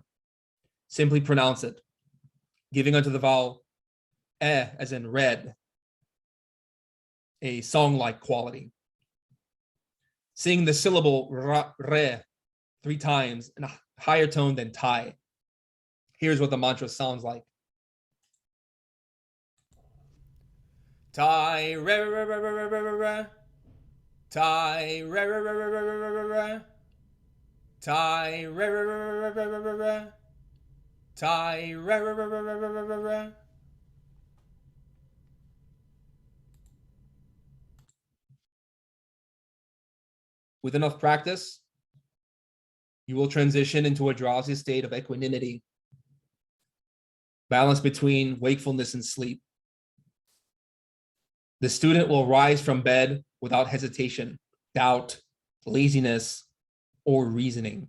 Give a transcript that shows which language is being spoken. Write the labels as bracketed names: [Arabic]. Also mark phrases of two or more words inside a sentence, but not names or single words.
[English] Simply pronounce it, giving unto the vowel as in red, a song-like quality. Sing the syllable re 3 times in a higher tone than Tai. Here's what the mantra sounds like. Tai re re re re re re re. Tai re re re re re re re re. Tai re re re re re re re re. Tai re re re re re re re re. With enough practice, you will transition into a drowsy state of equanimity, balance between wakefulness and sleep. The student will rise from bed without hesitation, doubt, laziness, or reasoning.